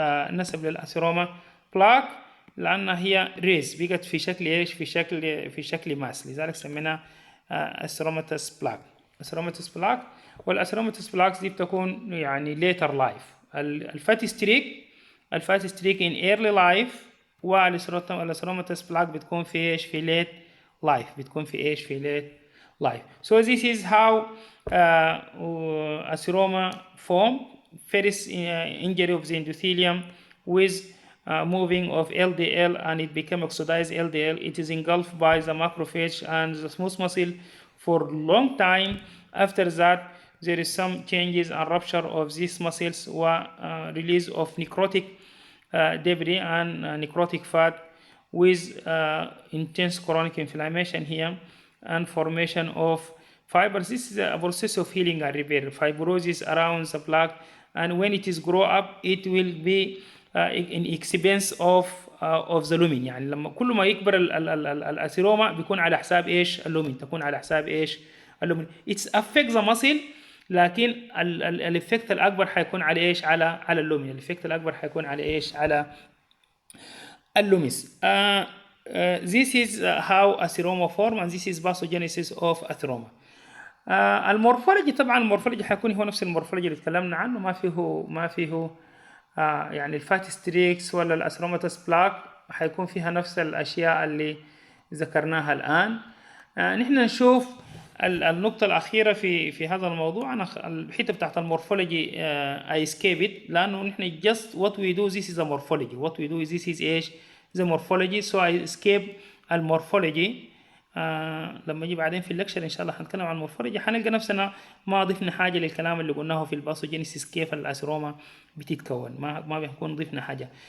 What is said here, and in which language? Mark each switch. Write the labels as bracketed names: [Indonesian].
[Arabic] نسب للأثيروما بلاك لأنها هي ريز بقت في شكل إيش في شكل ماس لذلك سميناها أثيروماتس بلاك أثيروماتس بلاك والأثيروماتس بلاكس دي بتكون يعني [English] later life [Arabic] الفاتي ستريك [English] in early life [Arabic] والأثيروماتس بلاك بتكون في إيش في [English] late life [Arabic] بتكون في إيش في late life. [English] So this is how atheroma form. First injury of the endothelium with moving of LDL and it became oxidized LDL. It is engulfed by the macrophage and the smooth muscle for long time. After that, there is some changes and rupture of these muscles or release of necrotic debris and necrotic fat with intense chronic inflammation here and formation of fibers. This is a process of healing and repair. Fibrosis around the plaque, and when it is grow up, it will be in expense of the lumen. [Arabic] يعني لما كل ما يكبر الأثيروما بيكون على حساب إيش اللومين تكون على حساب إيش اللومين. [English] It affects the muscle [Arabic] لكن الإفكت الأكبر حيكون على إيش على اللومين. الإفكت الأكبر حيكون على إيش على اللوميس. [English] This is how atheroma form and this is pathogenesis of atheroma. [Arabic] المورفولوجي طبعا المورفولوجي حيكون هو نفس المورفولوجي اللي تكلمنا عنه ما فيه يعني الفات ستريكس ولا الأثيروماتس بلاك حيكون فيها نفس الأشياء اللي ذكرناها الآن. نحن نشوف النقطة الأخيرة في هذا الموضوع. أنا الحتة بتاعت المورفولوجي [English] I escape it [Arabic] لأنه نحن [English] just what we do this is a morphology. what we do this is إيش the morphology. so I escape المورفولوجي. [Arabic] لما نجي بعدين في اللكشر إن شاء الله هنتكلم عن المورفولوجي حنلقى نفسنا ما ضفنا حاجة للكلام اللي قلناه في الباثوجينيسيس كيف الأثيروما بتتكون ما بنكون ضفنا حاجة.